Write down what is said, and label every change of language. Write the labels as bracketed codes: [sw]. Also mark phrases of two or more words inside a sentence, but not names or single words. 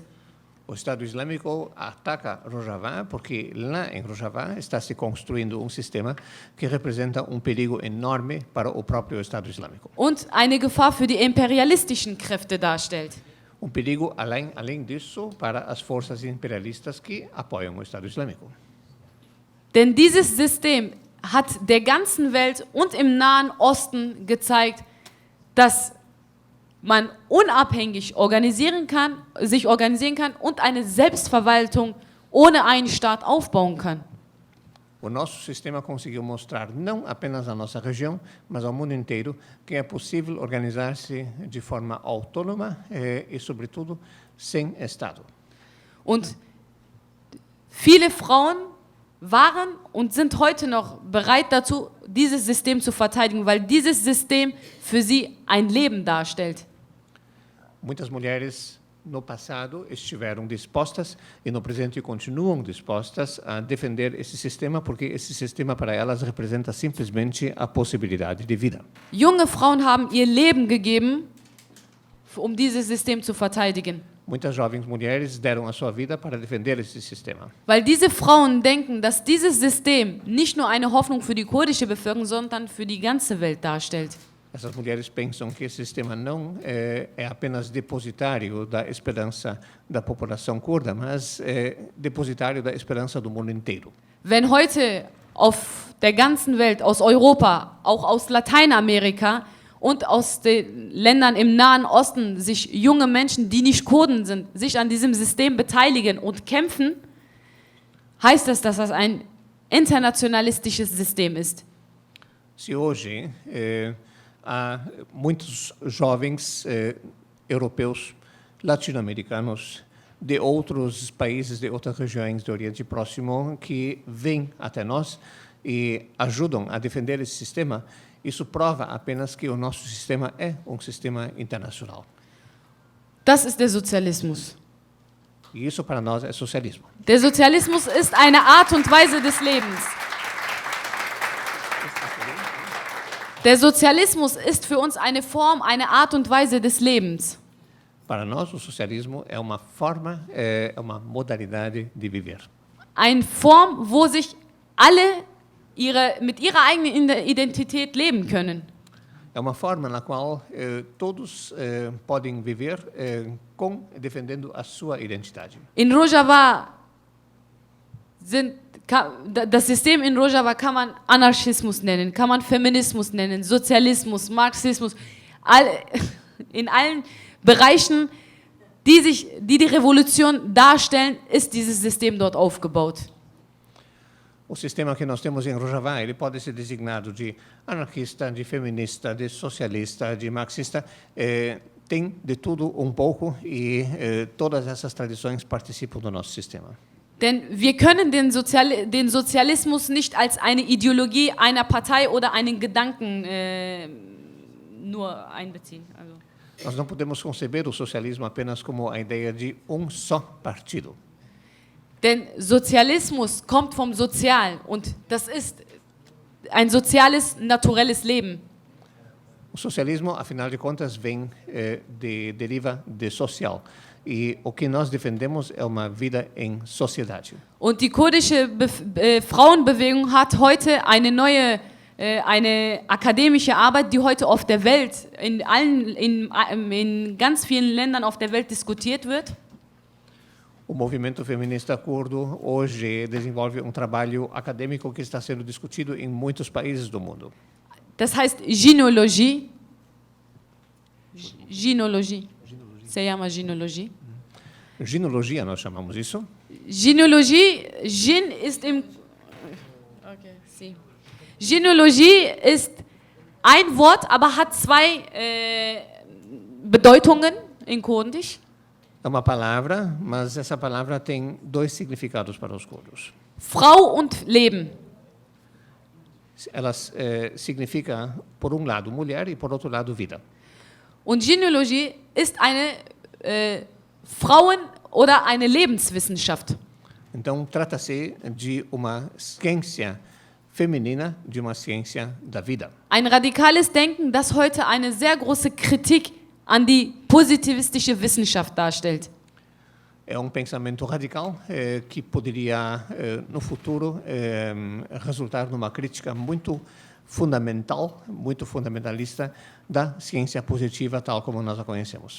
[pt] O Estado Islâmico ataca Rojava porque lá em Rojava está se construindo sistema que representa perigo enorme para o próprio Estado Islâmico. [de] Und eine Gefahr für die imperialistischen Kräfte darstellt. [pt] Perigo, além disso, para as forças imperialistas que apoiam o Estado Islâmico. [de] Denn dieses System hat der ganzen Welt und im Nahen Osten gezeigt, dass man unabhängig sich organisieren kann und eine Selbstverwaltung ohne einen Staat aufbauen kann. [pt] O nosso sistema conseguiu mostrar não apenas à nossa região, mas ao mundo inteiro, que é possível organizar-se de forma autônoma e, sobretudo, sem Estado. [de] Und viele Frauen waren und sind heute noch bereit dazu, dieses System zu verteidigen, weil dieses System für sie ein Leben darstellt. [pt] Muitas mulheres no passado estiveram dispostas e no presente continuam dispostas a defender esse sistema porque esse sistema para elas representa simplesmente a possibilidade de vida. [de] Junge Frauen haben ihr Leben gegeben, um dieses System zu verteidigen. [pt] Muitas jovens mulheres deram a sua vida para defender esse sistema. [de] Weil diese Frauen denken, dass dieses System nicht nur eine Hoffnung für die kurdische Bevölkerung, sondern für die ganze Welt darstellt. [pt] Essas mulheres pensam que esse sistema não é apenas depositário da esperança da população curda, mas é depositário da esperança do mundo inteiro. [de] Wenn heute auf der ganzen Welt, aus Europa, auch aus Lateinamerika und aus den Ländern im Nahen Osten sich junge Menschen, die nicht Kurden sind, sich an diesem System beteiligen und kämpfen, heißt das, dass das ein internationalistisches System ist. [pt] Se hoje há muitos jovens europeus, latino-americanos, de outros países, de outras regiões do Oriente Próximo, que vêm até nós e ajudam a defender esse sistema, isso prova apenas que o nosso sistema é sistema internacional. [de] Das ist der Sozialismus. [pt] E isso para nós é socialismo. [de] Der Sozialismus ist eine Art und Weise des Lebens. Der Sozialismus ist für uns eine Form, eine Art und Weise des Lebens. [pt] Para nós, o socialismo é uma forma, é uma modalidade de viver. [de] Eine Form, wo sich alle mit ihrer eigenen Identität leben können. [pt] É uma forma na qual todos podem viver defendendo a sua identidade. [de] In Rojava das System in Rojava kann man Anarchismus nennen, kann man Feminismus nennen, Sozialismus, Marxismus. In allen Bereichen, die Revolution darstellen, ist dieses System dort aufgebaut. [pt] O sistema que nós temos em Rojava, ele pode ser designado de anarquista, de feminista, de socialista, de marxista. Tem de tudo pouco e todas essas tradições participam do nosso sistema. [de] Denn wir können den Sozialismus nicht als eine Ideologie einer Partei oder einen Gedanken nur einbeziehen. Also. [pt] Nós não podemos conceber o socialismo apenas como a ideia de só partido. [de] Denn Sozialismus kommt vom Sozial und das ist ein soziales, naturelles Leben. [pt] O socialismo, afinal de contas, deriva de social. E o que nós defendemos é uma vida em sociedade. [de] Und die kurdische Frauenbewegung hat heute eine neue, eine akademische Arbeit, die heute auf der Welt, in ganz vielen Ländern auf der Welt diskutiert wird. [pt] O movimento feminista curdo hoje desenvolve trabalho acadêmico que está sendo discutido em muitos países do mundo. [de] Das heißt Gynologie. Gynologie. [pt] Se chama Gynologie. Ginologia, nós chamamos isso. [de] Gynologie, Gyn ist im... [pt] Okay, sim. [de] Gynologie ist ein Wort, aber hat zwei Bedeutungen in Kurdisch. [pt] É uma palavra, mas essa palavra tem dois significados para os curdos. [de] Frau und Leben. [pt] Ela significa, por lado, mulher e, por outro lado, vida. [de] Und Gynologie ist eine Frauen- oder eine Lebenswissenschaft. [pt] Então, trata-se de uma ciência feminina de uma ciência da vida. [de] Ein radikales Denken, das heute eine sehr große Kritik an die positivistische Wissenschaft darstellt. [pt] É pensamento radical que poderia, no futuro, resultar numa crítica muito fundamental, muito fundamentalista da ciência positiva tal como nós a conhecemos.